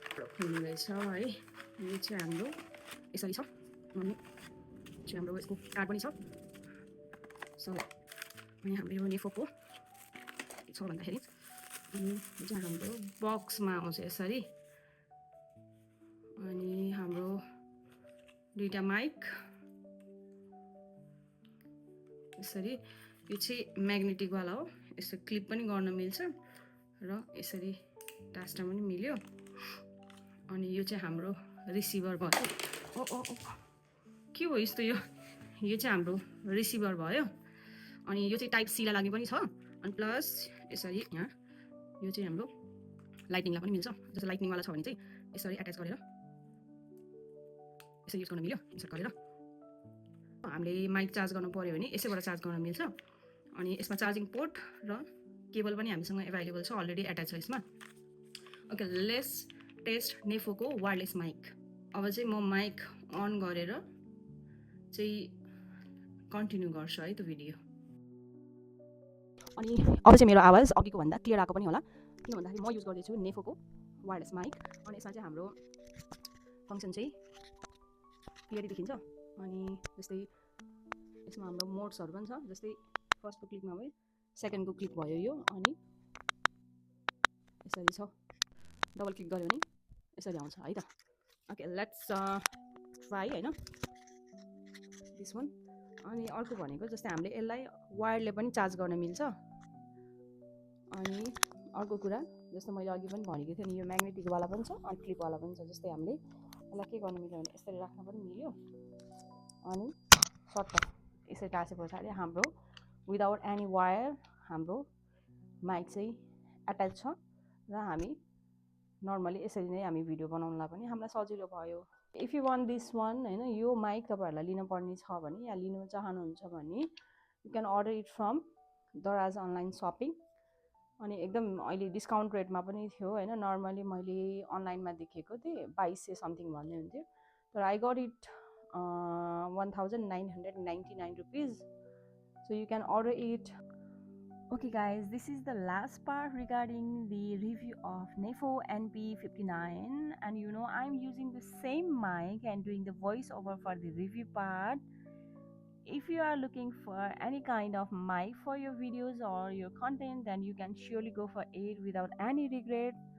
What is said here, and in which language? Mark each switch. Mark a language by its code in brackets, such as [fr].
[ne] खोल्ने रहेछ है। यो चाहिँ हाम्रो यसरी छ अनि चाहिँ हाम्रो यसको कार्ड पनि छ। सो अनि हाम्रो यो नेफोको के छ भन्दाखेरि अनि यो चाहिँ हाम्रो बक्समा आउँछ यसरी। अनि हाम्रो दुईटा माइक यसरी। यो चाहिँ म्याग्नेटिकवाला हो, यसो क्लिप पनि गर्न मिल्छ र यसरी टास्टा पनि मिल्यो। अनि यो चाहिँ हाम्रो रिसिभर भयो। ओ ओ ओ के हो यस्तो? यो चाहिँ हाम्रो रिसिभर भयो। अनि यो चाहिँ टाइप सीलाई लागि पनि छ। अनि प्लस यसरी यहाँ यो चाहिँ हाम्रो लाइटिङलाई पनि मिल्छ। जस्तो लाइटिङवाला छ भने चाहिँ यसरी एट्याच गरेर यसरी युज गर्न मिल्यो, इन्सर्ट गरेर। हामीले माइक चार्ज गर्नु पर्यो भने यसैबाट चार्ज गर्न मिल्छ। अनि यसमा चार्जिङ पोर्ट र केबल पनि हामीसँग एभाइलेबल छ, अलरेडी एट्याच छ यसमा। [en] Okay, let's test नेफोको wireless mic. [ne] अब चाहिँ म माइक अन गरेर चाहिँ कन्टिन्यू गर्छु है त्यो भिडियो। अनि अब चाहिँ मेरो आवाज अघिको भन्दा क्लियर आएको पनि होला, किन भन्दाखेरि म युज गर्दैछु नेफोको वायरलेस माइक। अनि यसमा चाहिँ हाम्रो फङ्सन चाहिँ क्लियरली देखिन्छ। अनि जस्तै यसमा हाम्रो मोड्सहरू पनि छ, जस्तै फर्स्टको क्लिकमा भयो, सेकेन्डको क्लिक भयो यो। अनि यसरी छ, डबल क्लिक गऱ्यो भने यसरी आउँछ है त। [en] Okay, let's try होइन this one. [ne] अनि अर्को भनेको जस्तै हामीले यसलाई वायरले पनि चार्ज गर्न मिल्छ। अनि अर्को कुरा जस्तो मैले अघि पनि भनेको थिएँ नि, यो म्याग्नेटिकवाला पनि छ अनि क्लिपवाला पनि छ। जस्तै हामीले यसलाई के गर्नु मिल्यो भने यसरी राख्न पनि मिल्यो। अनि सर्टकट यसरी टाँसे पछाडि हाम्रो विदाउट एनी वायर हाम्रो माइक चाहिँ एट्याच छ र हामी नर्मली यसरी नै हामी भिडियो बनाउनलाई पनि हामीलाई सजिलो भयो। If you want this one होइन, यो माइक तपाईँहरूलाई लिनुपर्ने छ भने या लिनु चाहनुहुन्छ भने you can order it from दराज अनलाइन सपिङ। अनि एकदम अहिले डिस्काउन्ट रेटमा पनि थियो होइन। नर्मली मैले अनलाइनमा देखेको थिएँ 2200 समथिङ भन्ने हुन्थ्यो, तर I got it 1999 rupees. [en] So you can order it. Okay guys, this is the last part regarding the review of Nefo NP59, and you know I'm using the same mic and doing the voiceover for the review part. If you are looking for any kind of mic for your videos or your content, then you can surely go for it without any regret.